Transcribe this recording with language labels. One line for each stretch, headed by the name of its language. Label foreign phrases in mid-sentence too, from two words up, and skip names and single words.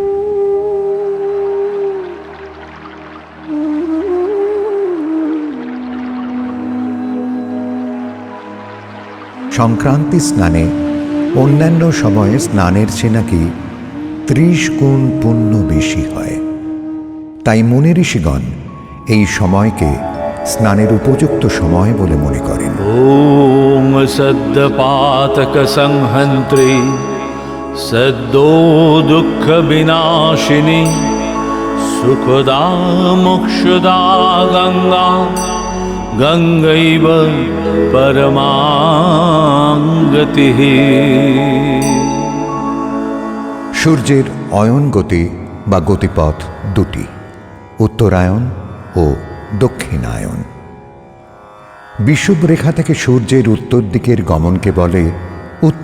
Bangla: সংক্রান্তি স্নানে অন্যান্য সময়ে স্নানের চেয়ে নাকি 30 গুণ পুণ্য বেশি হয়। তাই মুনি ঋষিগণ এই সময়কে স্নানের উপযুক্ত সময় বলে মনে করেন।
Sanskrit: ॐ सद्यपातकसंहन्त्री सद्यो दुःखविनाशिनी सुखदा मोक्षदा गङ्गा गङ्गैव परमां गतिः।
Bangla: সূর্যের অয়ন গতি বা গতিপথ দুটি, উত্তরায়ণ ও দক্ষিণায়ন। বিষুবরেখা থেকে সূর্যের উত্তর দিকের গমনকে বলে